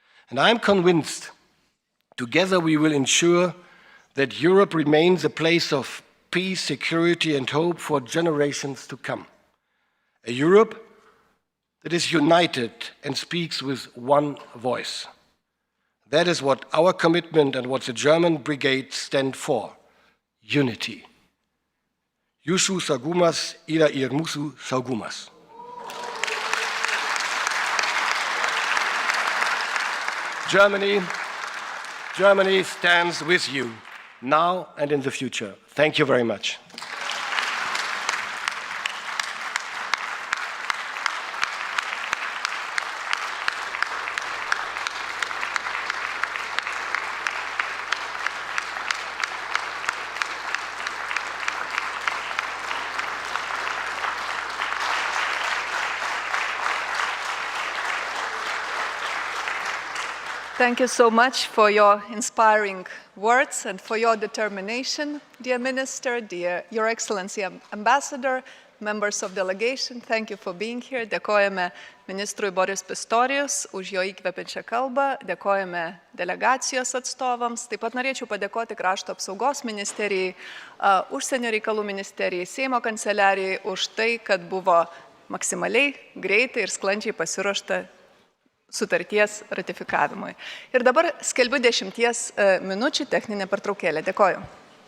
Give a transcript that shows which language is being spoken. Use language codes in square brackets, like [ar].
[en] And I'm convinced, together we will ensure that Europe remains a place of peace, security, and hope for generations to come. A Europe that is united and speaks with one voice. That is what our commitment and what the German brigade stand for: unity. [lt] Jūsų saugumas yra ir mūsų saugumas. [en] Germany stands with you now and in the future. Thank you very much. Thank you so much for your inspiring words and for your determination, dear Minister, Your Excellency Ambassador, members of delegation. Thank you for being here. [lt] Dėkojame ministrui Boriso Pistoriuso už jo įkvepiančią kalbą, dėkojame delegacijos atstovams. Taip pat norėčiau padėkoti Krašto apsaugos ministerijai, Užsienio reikalų ministerijai, Seimo kanceliarijai už tai, kad buvo maksimaliai greitai ir sklandžiai pasiruošta sutarties ratifikavimui. Ir dabar skelbiu 10 minučių techninę pertraukėlę. Dėkoju.